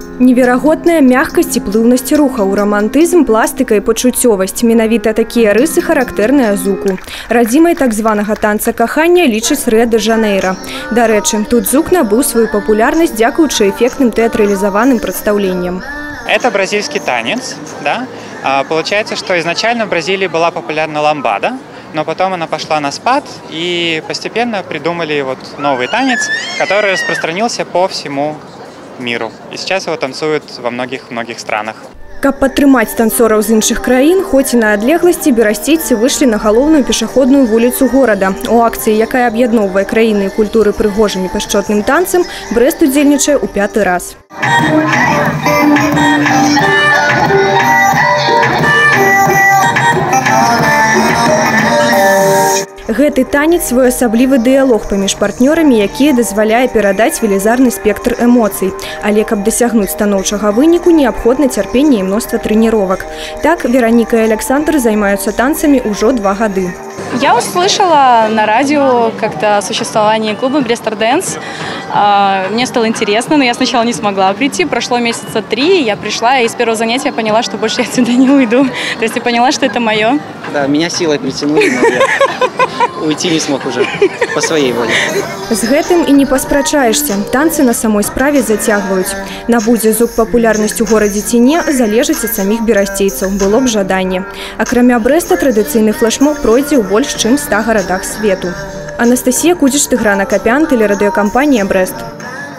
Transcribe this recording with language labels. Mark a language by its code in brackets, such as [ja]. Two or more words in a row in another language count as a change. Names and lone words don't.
[be] Неверагодная мягкасць і плыўнасць рухаў, рамантызм, пластыка і пачуццёвасць. Менавіта такія рысы характэрныя зуку. Радзімай так званага танца кахання лічыць Рыа-дэ-Жанэйра. Дарэчы, тут зук набыў сваю папулярнасць дзякуючы эффектным тэатралізаваным прадстаўленням. [ru] Это бразильский танец, да? Получается, что изначально в Бразилии была популярна ламбада, но потом она пошла на спад, и постепенно придумали вот новый танец, который распространился по всему миру. И сейчас его танцуют во многих странах. [be] Каб падтрымаць танцораў з іншых краін, хоць і на адлегласці, берасцейцы выйшлі на галоўную пешаходную вуліцу горада. У акцыі, якая аб'ядноўвае краіны і культуры прыгожым і пяшчотным танцам, Брэст удзельнічае ў 5-й раз. Гэты танец – своеасаблівы дыялог паміж партнёрамі, які дазваляе перадаць велізарны спектр эмоцый. Але каб дасягнуць станоўчага выніку, неабходна цярпенне і мноства трэніровак. Так, Вероніка і Александр займаюцца танцамі ўжо 2 гады. [ru] Я услышала на радио как-то о существовании клуба «Брестер Дэнс». Мне стало интересно, но я сначала не смогла прийти. Прошло месяца 3, я пришла, и с первого занятия поняла, что больше я отсюда не уйду. То есть я поняла, что это мое. Да, меня силой притянули, но я уйти не смог уже по своей воле. [be] З гэтым і не паспрачаешся. Танцы на самой справе зацягваюць. Набудзе зук папулярнасць у горадзе ці не, залежыць ад саміх берасцейцаў, было б жаданне. Акрамя Брэста, традыцыйны флэшмоб пройдзе ў больш чым 100 гарадах свету. Анастасія Кудзіч, Тыгран Акапян, тэлерадыёкампанія «Брэст».